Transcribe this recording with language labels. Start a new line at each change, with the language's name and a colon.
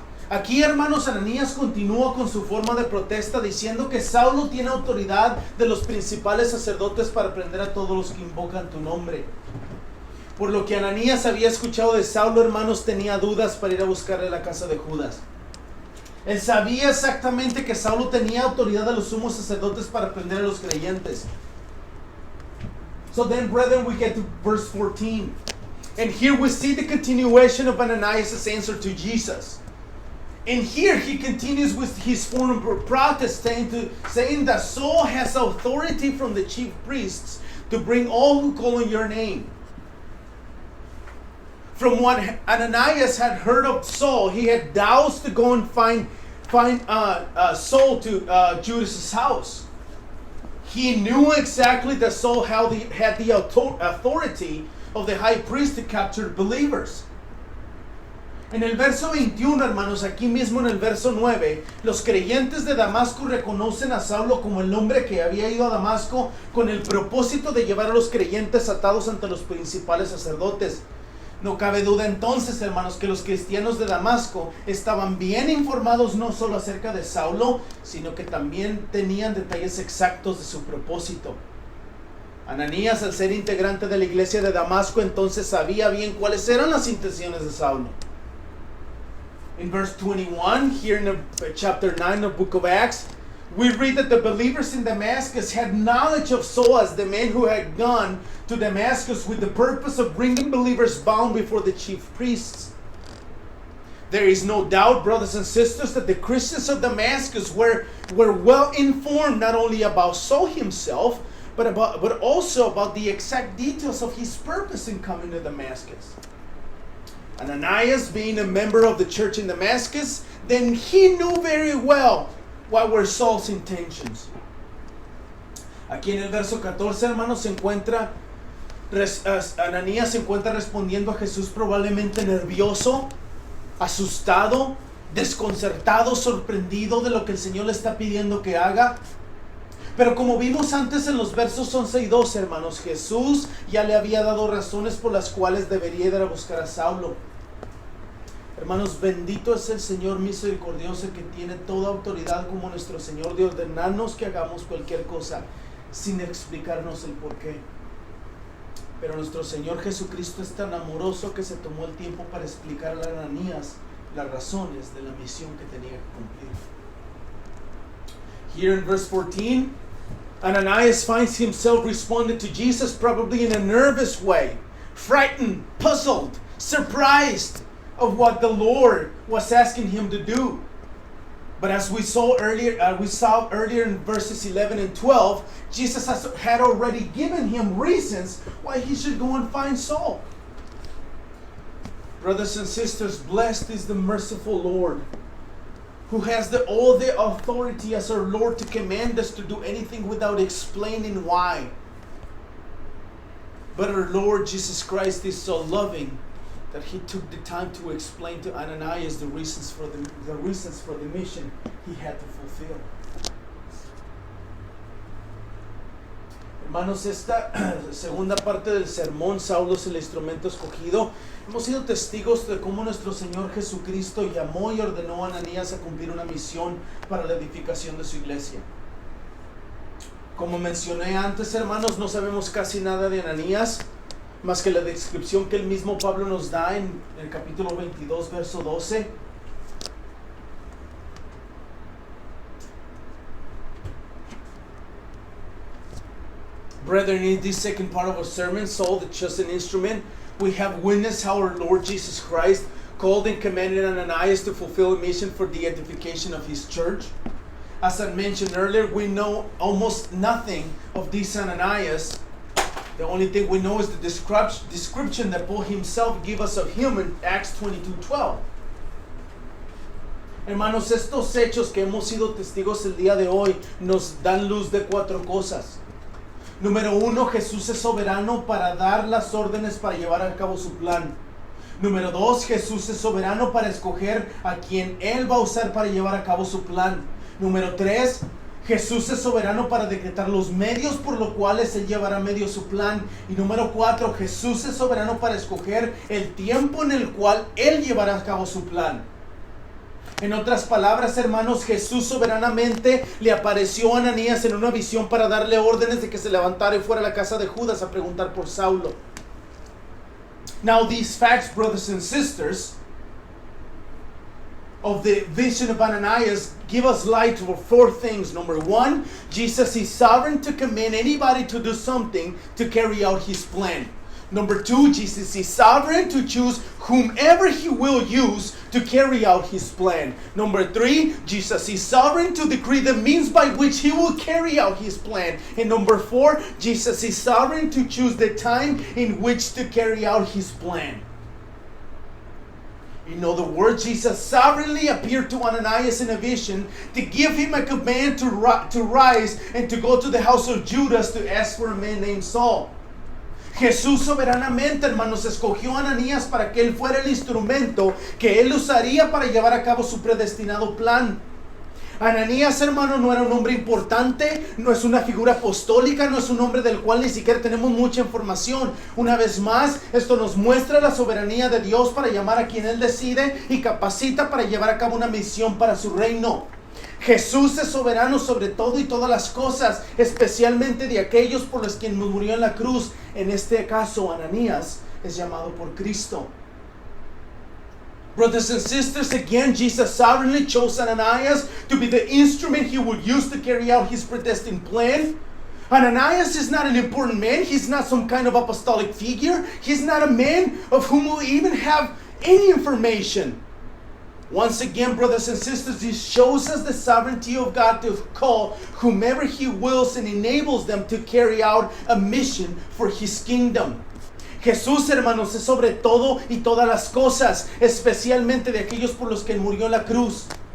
Spanish: Aquí, hermanos, Ananías continúa con su forma de protesta diciendo que Saulo tiene autoridad de los principales sacerdotes para prender a todos los que invocan tu nombre. Por lo que Ananías había escuchado de Saulo, hermanos, tenía dudas para ir a buscarle la casa de Judas. Él sabía exactamente que Saulo tenía autoridad de los sumos sacerdotes para prender a los creyentes.
English: So then, brethren, we get to verse 14. And here we see the continuation of Ananias' answer to Jesus. And here he continues with his form of protest, saying that Saul has authority from the chief priests to bring all who call on your name. From what Ananias had heard of Saul, he had doubts to go and find Saul to Judas' house. He knew exactly that Saul had the authority of the high priest to capture believers.
Spanish: En el verso 21, hermanos, aquí mismo en el verso 9, los creyentes de Damasco reconocen a Saulo como el hombre que había ido a Damasco con el propósito de llevar a los creyentes atados ante los principales sacerdotes. No cabe duda entonces, hermanos, que los cristianos de Damasco estaban bien informados no solo acerca de Saulo, sino que también tenían detalles exactos de su propósito. Ananías, al ser integrante de la iglesia de Damasco, entonces sabía bien cuáles eran las intenciones de Saulo.
English: In verse 21, here in the, chapter 9 of the book of Acts, we read that the believers in Damascus had knowledge of Saul as the man who had gone to Damascus with the purpose of bringing believers bound before the chief priests. There is no doubt, brothers and sisters, that the Christians of Damascus were well informed not only about Saul himself, but also about the exact details of his purpose in coming to Damascus. Ananias, being a member of the church in Damascus, then he knew very well what were Saul's intentions.
Spanish: Aquí en el verso 14, hermanos, se encuentra Ananías se encuentra respondiendo a Jesús probablemente nervioso, asustado, desconcertado, sorprendido de lo que el Señor le está pidiendo que haga. Pero como vimos antes en los versos 11 y 12, hermanos, Jesús ya le había dado razones por las cuales debería ir a buscar a Saulo. Hermanos, bendito es el Señor misericordioso que tiene toda autoridad como nuestro Señor de ordenarnos que hagamos cualquier cosa sin explicarnos el porqué. Pero nuestro Señor Jesucristo es tan amoroso que se tomó el tiempo para explicarle a Ananías las razones de la misión que tenía que cumplir.
English: Here in verse 14, Ananias finds himself responding to Jesus probably in a nervous way, frightened, puzzled, surprised of what the Lord was asking him to do. But as we saw earlier in verses 11 and 12, Jesus had already given him reasons why he should go and find Saul. Brothers and sisters, blessed is the merciful Lord, who has all the authority as our Lord to command us to do anything without explaining why. But our Lord Jesus Christ is so loving that he took the time to explain to Ananias the reasons for the mission he had to fulfill.
Spanish: Hermanos, esta segunda parte del sermón, Saulo es el instrumento escogido. Hemos sido testigos de cómo nuestro Señor Jesucristo llamó y ordenó a Ananías a cumplir una misión para la edificación de su iglesia. Como mencioné antes, hermanos, no sabemos casi nada de Ananías, más que la descripción que el mismo Pablo nos da en el capítulo 22, verso 12.
English: Brethren, in this second part of our sermon, Saul, the chosen instrument, we have witnessed how our Lord Jesus Christ called and commanded Ananias to fulfill a mission for the edification of his church. As I mentioned earlier, we know almost nothing of this Ananias. The only thing we know is the description that Paul himself gave us of him in Acts 22:12.
Spanish: Hermanos, estos hechos que hemos sido testigos el día de hoy nos dan luz de cuatro cosas. Número uno, Jesús es soberano para dar las órdenes para llevar a cabo su plan. Número dos, Jesús es soberano para escoger a quien Él va a usar para llevar a cabo su plan. Número tres, Jesús es soberano para decretar los medios por los cuales Él llevará a medio su plan. Y número cuatro, Jesús es soberano para escoger el tiempo en el cual Él llevará a cabo su plan. En otras palabras, hermanos, Jesús soberanamente le apareció a Ananías en una visión para darle órdenes de que se levantara y fuera a la casa de Judas a preguntar por Saulo.
English: Now these facts, brothers and sisters, of the vision of Ananias give us light for four things. Number one, Jesus is sovereign to command anybody to do something to carry out his plan. Number two, Jesus is sovereign to choose whomever he will use to carry out his plan. Number three, Jesus is sovereign to decree the means by which he will carry out his plan. And number four, Jesus is sovereign to choose the time in which to carry out his plan. In other words, Jesus sovereignly appeared to Ananias in a vision to give him a command to rise and to go to the house of Judas to ask for a man named Saul.
Spanish: Jesús soberanamente, hermanos, escogió a Ananías para que él fuera el instrumento que él usaría para llevar a cabo su predestinado plan. Ananías, hermano, no era un hombre importante, no es una figura apostólica, no es un hombre del cual ni siquiera tenemos mucha información. Una vez más, esto nos muestra la soberanía de Dios para llamar a quien Él decide y capacita para llevar a cabo una misión para su reino. Jesús es soberano sobre todo y todas las cosas, especialmente de aquellos por los que murió en la cruz. En este caso, Ananías es llamado por Cristo.
English: Brothers and sisters, again, Jesus sovereignly chose Ananias to be the instrument he would use to carry out his predestined plan. Ananias is not an important man. He's not some kind of apostolic figure. He's not a man of whom we'll even have any information. Once again, brothers and sisters, this shows us the sovereignty of God to call whomever He wills and enables them to carry out a mission for His kingdom.
Spanish: Jesús, hermanos, es sobre todo y todas las cosas, especialmente de aquellos por los que Él murió en la cruz.